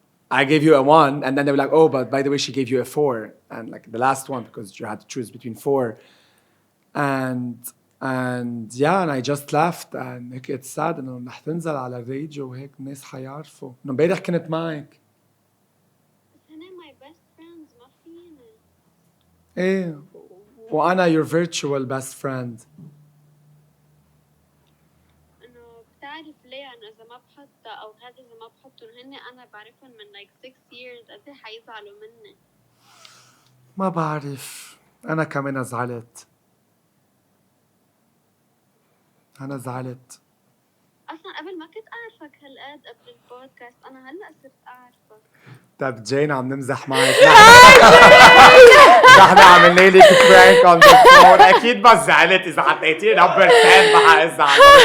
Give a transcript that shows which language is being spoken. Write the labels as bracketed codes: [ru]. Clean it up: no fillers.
[en] I gave you a 1 and then they were like, oh, but by the way, she gave you a 4 and like the last one because you had to choose between 4 and yeah and I just left and [ar] هيك [en] it's sad [ar] انه رح تنزل على الراديو وهيك الناس حيعرفوا انه امبارح كنت معك. بس هن [en] my best friends [ar] ما فيني. ايه وانا [en] your virtual best friend. [ar] إنه بتعرف ليه أنا إذا ما بحط أو هذا إذا ما بحطهم هن أنا بعرفهم من [en] like 6 years [ar] قد إيه حيزعلوا مني. ما بعرف انا كمان زعلت. انا زعلت. أصلاً قبل ما كنت أعرفك هالقد قبل البودكاست أنا هلأ صرت أعرفك. طب جين عم نمزح معك. نحن عملنا لك [en] prank on the phone. [ar] اكيد ما زعلت اذا حطيتي نمبر 10 ما حزعل.